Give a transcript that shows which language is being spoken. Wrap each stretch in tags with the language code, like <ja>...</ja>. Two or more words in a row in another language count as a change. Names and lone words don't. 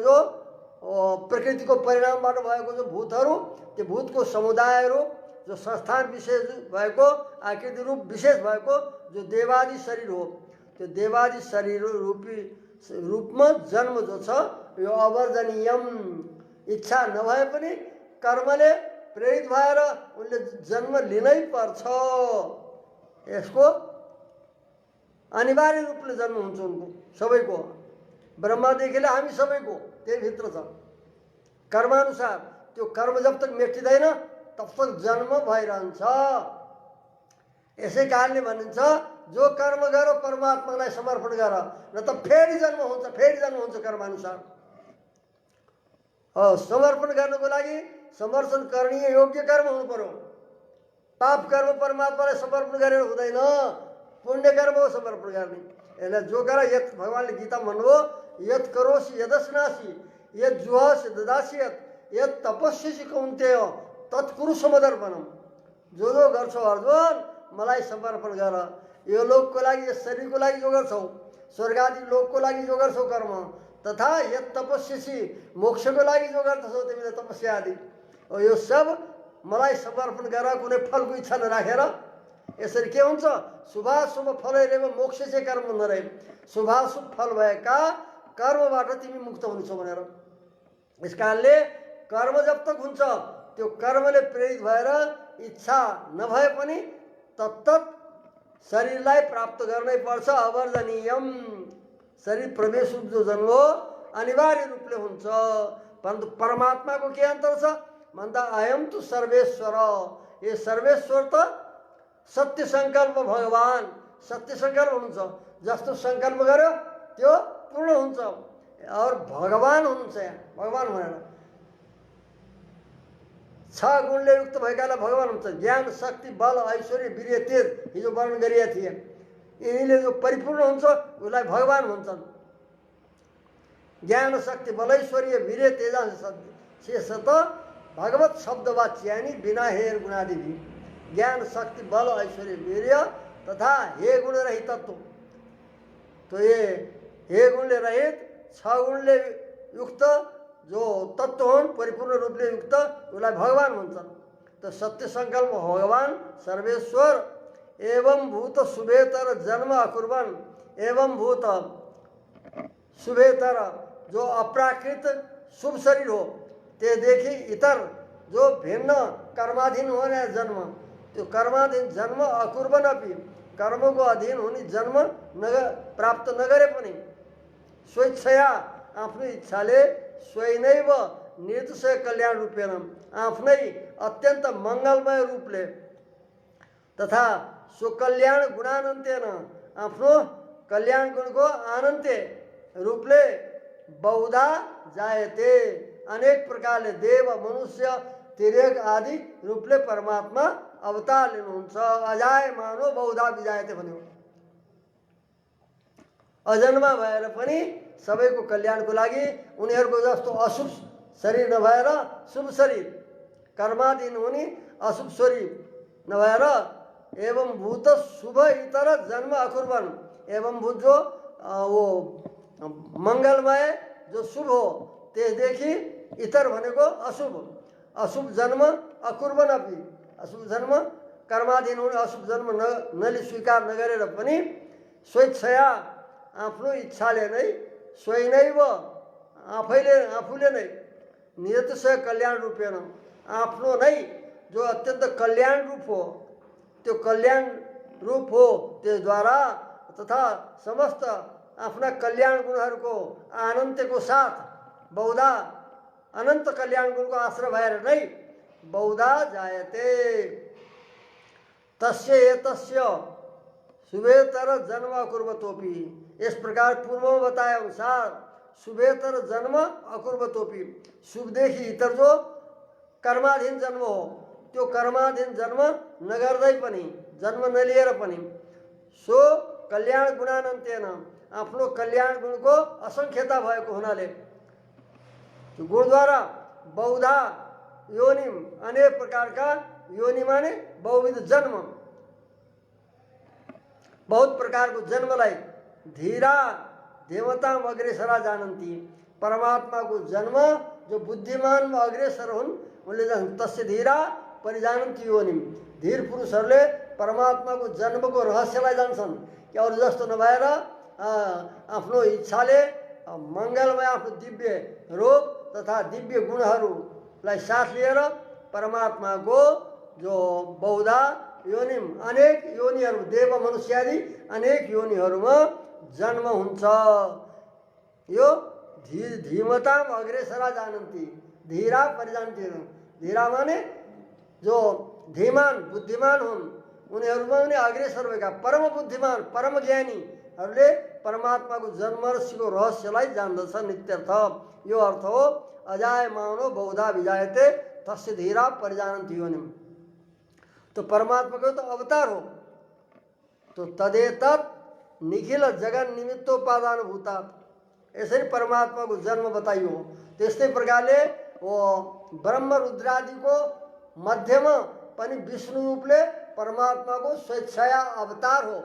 <ne>जो प्रकृतिको परिणामबाट भएको जो भूतहरू, त्यो भूतको समुदायहरू जो संस्थान विशेष भएको आकृति रूप विशेष भएको जो देवादि शरीर हो, त्यो देवादि शरीर रूपमा जन्म जो छ यो अवर्जनीयम, इच्छा नभए पनि कर्मले प्रेरित भएर उनले जन्म लिनै पर्छ। यसको अनिवार्य रूपले जन्म हुन्छ उनको सबैको, ब्रह्मादेखि हामी सबैको त्यही भित्र छ। कर्मानुसार त्यो कर्म</ne> <hi>जब तक</hi> <ne>मेटिँदैन</ne> <hi>तब तक</hi> <ne>जन्म भइरहन्छ। यसै कारणले भनिन्छ जो कर्म गर परमात्मालाई समर्पण गर, न त फेरि जन्म हुन्छ कर्मानुसार। समर्पण गर्नको लागि समर्पण करणीय योग्य कर्म हुनु पर्यो। पाप कर्म परमात्मालाई समर्पण गरेर हुँदैन, पुण्य कर्म हो समर्पण गर्ने। यसलाई जो गर, यत भगवान्ले गीता भन्नुभयो</ne> <sa>यत करोसि यदस्नासि यत जुहसि ददास्यत यत तपस्यसि कौन्तेय तत्कुरु समदर्पणम।</sa> <ne>जो गर्छौ अर्जुन मलाई समर्पण गर। यो लोकको लागि, यस शरीरको लागि जो गर्छौ, स्वर्ग आदि लोकको लागि जो गर्छौ कर्म, तथा</ne> <sa>यत तपस्यसि</sa> <ne>मोक्षको लागि जो गर्छौ तिमीले तपस्या आदि, यो सब मलाई समर्पण गर, कुनै फलको इच्छा नराखेर। यसरी के हुन्छ?</ne> <sa>शुभाशुभ फलैरेव मोक्ष</sa> <ne>चाहिँ कर्म नरहे, शुभाशुभ फल भएका कर्मबाट तिमी मुक्त हुन्छौ भनेर। यस कारणले कर्म</ne> <hi>जब तक</hi> <ne>हुन्छ त्यो कर्मले प्रेरित भएर इच्छा नभए पनि तत्तत शरीरलाई प्राप्त गर्नै पर्छ। अवर्जनीयम, शरीर प्रवेश रूप जो जन्म हो अनिवार्य रूपले हुन्छ। परन्तु परमात्माको के अन्तर छ भन्दा</ne> <sa>अयम तु सर्वेश्वर,</sa> <ne>ये सर्वेश्वर त सत्य सङ्कल्प भगवान, सत्य सङ्कल्प हुनुहुन्छ। जस्तो सङ्कल्प गर्यो त्यो पूर्ण हुन्छ। और भगवान हुनुहुन्छ। यहाँ भगवान भनेर 6 गुणले युक्त भएकालाई भगवान हुन्छ। ज्ञान शक्ति बल ऐश्वर्य वीर्य तेज हिजो वर्णन गरिएका थिए। यिनीले जो परिपूर्ण हुन्छ उसलाई भगवान भन्छन्।</ne> <sa>ज्ञान शक्ति बल ऐश्वर्य वीर्य तेजांश शेषत भगवत शब्दवाच्यानि बिना हेर गुणादिभि।</sa> <ne>ज्ञान शक्ति बल ऐश्वर्य वीर्य तथा हे गुण रहित तत्व। तो ये हे गुणले रहित 6 गुणले युक्त जो तत्व हुन् परिपूर्ण रूपले युक्त उसलाई भगवान भन्छन्।</ne> <sa>तो सत्य संकल्प भगवान सर्वेश्वर एवं भूत शुभेतर जन्म अकुर्वन्। एवं भूत शुभेतर</sa> <ne>जो अप्राकृत शुभ शरीर हो त्यसदेखि इतर जो भिन्न कर्माधीन होने जन्म, त्यो कर्माधीन जन्म</ne> <sa>अकुर्वन् अपि,</sa> <ne>कर्मको अधीन हुने जन्म प्राप्त नगरे पनि स्वेच्छया आफ्नो इच्छाले स्वयं</ne> <sa>निर्दोषय कल्याण रूपेण</sa> <ne>आफ्नै अत्यन्त मङ्गलमय रूपले तथा</ne> <sa>स्वकल्याण गुणानन्तेन</sa> <ne>आफ्नो कल्याण गुणको अनन्त्य रूपले</ne> <sa>बहुधा जायते</sa> <ne>अनेक प्रकारले देव मनुष्य तिर्यक आदि रूपले परमात्मा अवतार लिनुहुन्छ।</ne> <sa>अजाय मानो बहुधा विजायते भन्यो।</sa> <ne>अजन्मा भएर पनि सबैको कल्याणको लागि उनीहरूको जस्तो अशुभ शरीर नभएर शुभ शरीर, कर्माधीन हुने अशुभ शरीर नभएर</ne> <sa>एवं भूत शुभ इतर जन्म अकुर्वन्।</sa> <ne>एवं भूत जो वो मङ्गलमय जो शुभ हो त्यसदेखि इतर भनेको अशुभ, अशुभ जन्म</ne> <sa>अकुर्वन् अपि,</sa> <ne>अशुभ जन्म कर्माधीन हुने अशुभ जन्म नले स्वीकार नगरेर पनि स्वेच्छया आफ्नो इच्छाले नै स्वयं आफूले नै</ne> <sa>निरतिशय कल्याण रूपेण</sa> <ne>आफ्नो नै जो अत्यन्त कल्याण रूप हो त्यो कल्याण रूप हो त्यसद्वारा तथा समस्त आफ्ना कल्याण गुणहरूको अनन्तको साथ बहुधा अनन्त कल्याण गुणको आश्रय भएर नै</ne> <sa>बहुधा जायते। तस्य एतस्य शुभेतर जन्म अकुर्वतोपि।</sa> <hi>इस प्रकार पूर्व में बताए अनुसार</hi> <sa>शुभेतर जन्म अकुर्वतोपि,</sa> <ne>शुभ देखी इतर जो कर्माधीन जन्म हो, त्यो कर्माधीन जन्म नगर्दै पनि, जन्म नलिएर पनि</ne> <sa>सो कल्याण गुणानन्तेन,</sa> <ne>आफ्नो कल्याण गुणको असङ्ख्यता भएको हुनाले त्यो गुणद्वारा</ne> <sa>बहुधा योनिम,</sa> <ne>अनेक प्रकारका योनि माने बहुविध जन्म, बहुत प्रकारको जन्मलाई</ne> <sa>धीरा देवता अग्रेसरा जानन्ती,</sa> <ne>परमात्माको जन्म जो बुद्धिमानमा अग्रेसर हुन् उनले</ne> <sa>तस्य धीरा परिजानन्ती योनिम,</sa> <ne>धीर पुरुषहरूले परमात्माको जन्मको रहस्यलाई जान्छन् कि अरू जस्तो नभएर आफ्नो इच्छाले मङ्गलमय आफ्नो दिव्य रूप तथा दिव्य गुणहरूलाई साथ लिएर परमात्माको जो</ne> <sa>बहुधा योनिम,</sa> <ne>अनेक योनिहरू, देव मनुष्य आदि अनेक योनिहरूमा जन्म हुन्छ। यो</ne> <sa>धीमताम अग्रेसरा जानन्ती, धीरा परिजान्ती,</sa> <ne>धीरा माने जो धीमान बुद्धिमान हुन् उनीहरूमा पनि अग्रेसर भएका परम बुद्धिमान परम ज्ञानीहरूले परमात्माको जन्मरसीको रहस्यलाई जान्दछन् नित्यर्थ। यो अर्थ हो</ne> <sa>अजायमानो बहुधा विजायते तस्य धीरा परिजानन्ति योनिम।</sa> <ne>तो परमात्मा को तो अवतार हो, तो</ne> <sa>तदेतत् निखिल जगन निमित्तोपादान भूतात,</sa> <hi>ऐसे ही</hi> <ne>परमात्मा को जन्म बताइयो। त्यस्तै प्रकारले वो ब्रह्म रुद्रादि को मध्यमा पनि विष्णु रूपले परमात्मा को स्वेच्छाया अवतार हो।</ne>